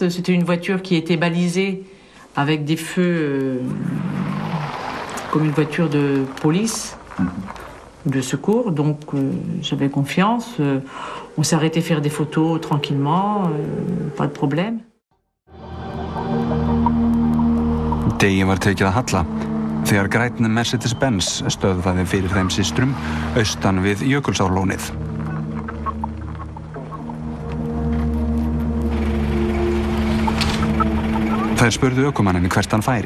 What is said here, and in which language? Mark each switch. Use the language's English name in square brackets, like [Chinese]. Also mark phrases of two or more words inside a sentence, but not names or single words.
[French] C'était une voiture qui était balisée avec des feux comme une voiture de police, de secours. Donc j'avais confiance. On s'est arrêté faire des photos tranquillement, pas de problème. [Icelandic] Degi var tekið að halla þegar grænn Mercedes-Benz stöðvaði fyrir þeim systrum austan við Jökulsárlónið. Þær spurðu ökumanninn hvert hann færi.